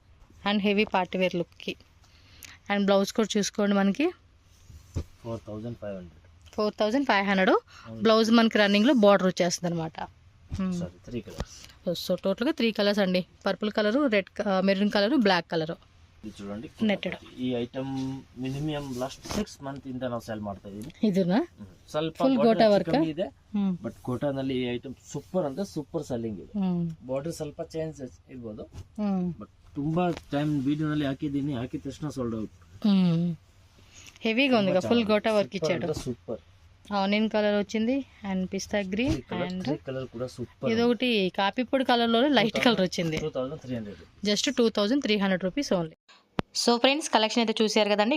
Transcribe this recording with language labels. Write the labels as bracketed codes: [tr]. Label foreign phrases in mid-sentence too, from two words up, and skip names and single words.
[en] and heavy party wear lookki. [te] అండ్ బ్లౌజ్ కూడా చూసుకోండి, మనకి 4500. 4500. బ్లౌజ్ మనకి రన్నింగ్లో బార్డర్ వచ్చేస్తుంది అనమాట. [en] Sorry 3 colours. [te] సో టోటల్గా 3 కలర్స్ అండి. [en] Purple colour, red, maroon colour, black colour. [kn] ಇದು చూడండి ನೆಟ್ಟೆಡ್. ಈ [en] item minimum last 6 month [kn] ಇಂದ ನಾವು ಸೆಲ್ ಮಾಡ್ತಾ ಇದೀವಿ. ಇದನ್ನ ಸ್ವಲ್ಪ [en] full gota work [kn] ಇದೆ, ಬಟ್ ಕೋಟಾನಲ್ಲಿ ಈ ಐಟಮ್ ಸೂಪರ್ ಅಂದ್ರೆ [en] super selling [kn] ಇದೆ. ಬಾರ್ಡರ್ ಸ್ವಲ್ಪ ಚೇಂಜ್ ಇರ್ಬೋದು, ಬಟ್ ತುಂಬಾ ಟೈಮ್ ವಿಡಿಯೋನಲ್ಲಿ ಹಾಕಿದ್ದೀನಿ, ಹಾಕಿದ ತಕ್ಷಣ [en] sold out. [te] హెవీగా ఉంది, [en] full gota work [te] ఇచ్చాడు. సూపర్ [en] onion colour [te] వచ్చింది [en] and pista green and [te] కలర్ కూడా సూపర్. ఇదొకటి కాపీ పొడి కలర్ లో [en] light colour [te] వచ్చింది. 2300, [en] just 2300 rupees only. so friends, [te] కలెక్షన్ అయితే చూసారు కదండి.